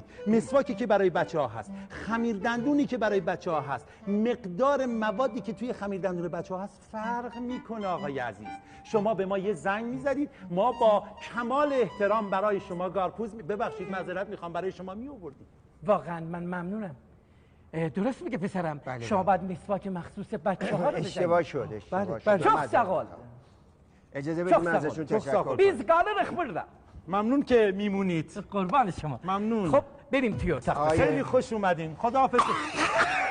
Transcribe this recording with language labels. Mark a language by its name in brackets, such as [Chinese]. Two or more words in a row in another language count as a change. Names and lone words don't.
[Persian] مسواکی که برای بچه ها هست، خمیر دندونی که برای بچه ها هست، مقدار موادی که توی خمیر دندون بچه ها هست فرق میکنه آقای عزیز. شما به ما یه زنگ میزدید، ما با کمال احترام برای شما گارپوز ببخشید معذرت میخوام برای شما میآوردیم. واقعا من ممنونم. درست میگه پسرم. بله شما باید مسواک مخصوص بچه ها رو بزنید. اشتباه شد. اشتباه شد. [Turkish] Çok sağ ol. [Persian] اجازه بدید من ازشون تشکر کنم. [Turkish] Biz kalırız burada. [Persian] ممنون که میمونید. قربان شما. ممنون. خب بریم توی اتاق. خیلی خوش اومدین. خداحافظ.